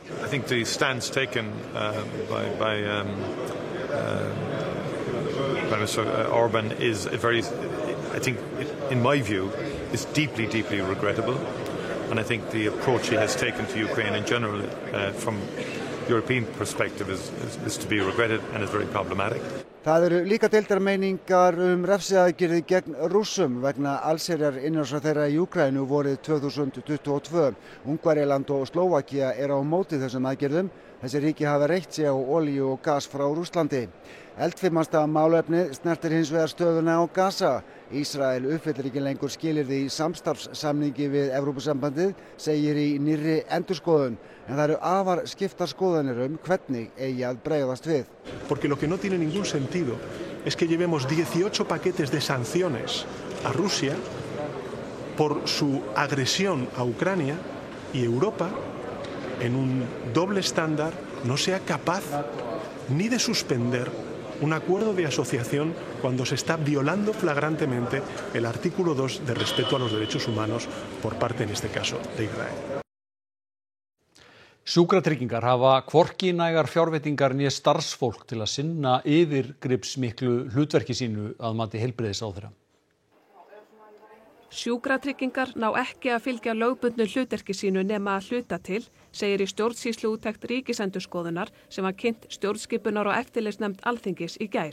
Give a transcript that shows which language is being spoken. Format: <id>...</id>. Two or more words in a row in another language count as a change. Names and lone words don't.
<en>I think the stance taken by Prime Minister Orban is I think, in my view, is deeply, deeply regrettable. And I think the approach he has taken to Ukraine in general, from European perspective, is to be regretted and is very problematic.</en> <is>Það eru líka deildar meiningar refsiaðgerðir gegn Rússum vegna allsherjar innrásar þeirra í Úkraínu vorið 2022. Ungverjaland og Slóvakía á móti þessum aðgerðum. Þessi ríki hafa reitt sig á olíu og gas frá Rússlandi. Eldfimasta málefnið snertir hins vegar stöðuna á Gaza. Ísrael uppfyllir ekki lengur skilyrði í samstarfssamningi við Evrópusambandið, segir í nýrri endurskoðun. En það eru afar skiptar skoðanir hvernig eigi að bregðast við.</is> <es>Porque lo que no tiene ningún sentido es que llevemos 18 paquetes de sanciones a Rusia por su agresión a Ucrania y Europa, en un doble estándar, no sea capaz ni de suspender un acuerdo de asociación cuando se está violando flagrantemente el artículo 2 de respeto a los derechos humanos por parte, en este caso, de Israel.</es> <is>Sjúkratryggingar hafa hvorki nægar fjárveitingar né starfsfólk til að sinna yfirgripsmiklu hlutverki sínu að mati heilbrigðisráðherra. Sjúkratryggingar ná ekki að fylgja lögbundnu hlutverki sínu nema að hluta til, segir í stjórnsýsluúttekt Ríkisendurskoðunar sem var kynnt stjórnskipunar- og eftirlitsnefnd Alþingis í gær.</is>